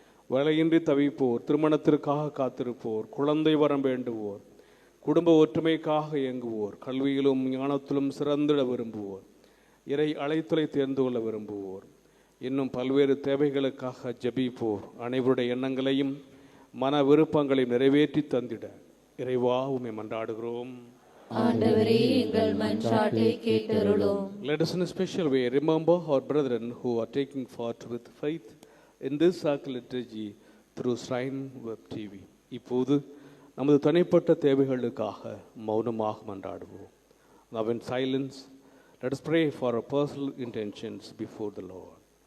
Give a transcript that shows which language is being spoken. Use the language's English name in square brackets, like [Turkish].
[Tamil] வேலையின்றி தவிப்போர், திருமணத்திற்காக காத்திருப்போர், குழந்தை வரம் வேண்டுவோர், குடும்ப ஒற்றுமைக்காக இயங்குவோர், கல்வியிலும் ஞானத்திலும் சிறந்திட விரும்புவோர், இறை அழைத்தலை தேர்ந்து கொள்ள விரும்புவோர், இன்னும் பல்வேறு தேவைகளுக்காக ஜெபிப்போர் அனைவருடைய எண்ணங்களையும் மன விருப்பங்களையும் நிறைவேற்றி தந்திட இறைவா உம்மை மன்றாடுகிறோம். ஆண்டவரே, எங்கள் மன்றாட்டை கேட்டருளும். [English] Let us in a special way remember our brethren who are taking part with faith in this sacred liturgy through Shrine Web TV. [Tamil] இப்போது நமது தனிப்பட்ட தேவைகளுக்காக மௌனமாக மன்றாடுவோம். [English] Now in silence, let us pray for our personal intentions before the Lord.